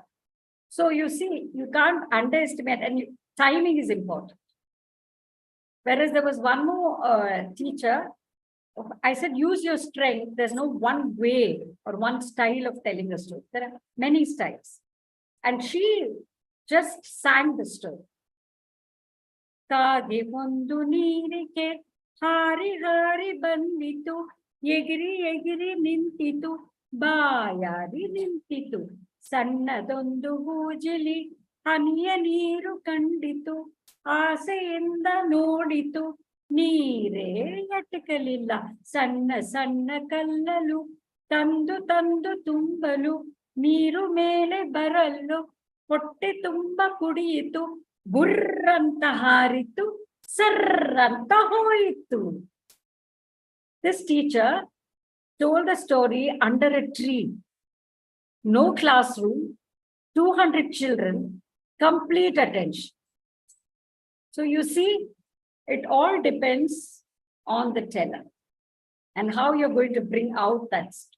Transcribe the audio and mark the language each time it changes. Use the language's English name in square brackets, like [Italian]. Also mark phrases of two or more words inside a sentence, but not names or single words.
[English] So you see, you can't underestimate, and timing is important. Whereas there was one more teacher, I said, use your strength. There's no one way or one style of telling a story. There are many styles. And she just sang the story. [Kannada] ಕಾಗೆ ಒಂದು ನೀರಿಗೆ ಹಾರಿ ಹಾರಿ ಬಂದಿತು ಎಗರಿ ಎಗರಿ ನಿಂತಿತು ಬಾಯಾರಿ ನಿಂತಿತು ಸಣ್ಣದೊಂದು ಹೂಜಿಲಿ ಹನಿಯ ನೀರು ಕಂಡಿತು ಆಸೆಯಿಂದ ನೋಡಿತು ನೀರೇ ಎಟಕಲಿಲ್ಲ ಸಣ್ಣ ಸಣ್ಣ ಕಲ್ಲಲು ತಂದು ತಂದು ತುಂಬಲು ನೀರು ಮೇಲೆ ಬರಲು ಹೊಟ್ಟೆ ತುಂಬ ಕುಡಿಯಿತು ಬುರ್ರಂತ ಹಾರಿತು ಸರ್ರಂತ ಹೋಯಿತು. [English] This teacher told the story under a tree. No classroom, 200 children, complete attention. So you see, it all depends on the teller and how you're going to bring out that story.